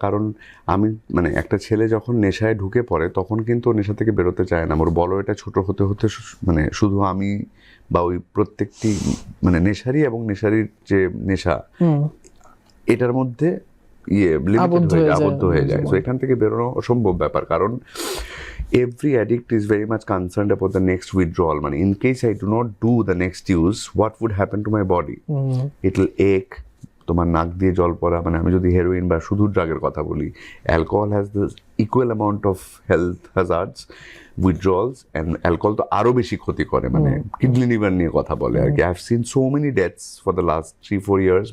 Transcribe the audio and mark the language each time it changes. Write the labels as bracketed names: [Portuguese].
[Bangla] কারণ আমি, মানে একটা ছেলে যখন নেশায় ঢুকে পড়ে তখন কিন্তু ও নেশা থেকে বেরোতে চায় না। ওর বলো এটা ছোট হতে হতে মানে শুধু আমি বা ওই প্রত্যেকটি, মানে নেশারি এবং নেশারির যে নেশা, এটার মধ্যে আবদ্ধ হয়ে যায়। তো এখান থেকে বেরোনো অসম্ভব ব্যাপার, কারণ [English] every addict is very much concerned about the next withdrawal. মানে in case I do not do the next use, what would happen to my body? It will ache, [Bangla] তোমার নাক দিয়ে জল পড়া, মানে আমি যদি হেরোইন বা শুধু ড্রাগের কথা বলি, [English] alcohol has the equal amount of health hazards, withdrawals, [Bangla] and alcohol তো আরও বেশি ক্ষতি করে, মানে কিডনি লিভার নিয়ে কথা বলে আর কি। [English] I have seen so many deaths for the last 3-4 years।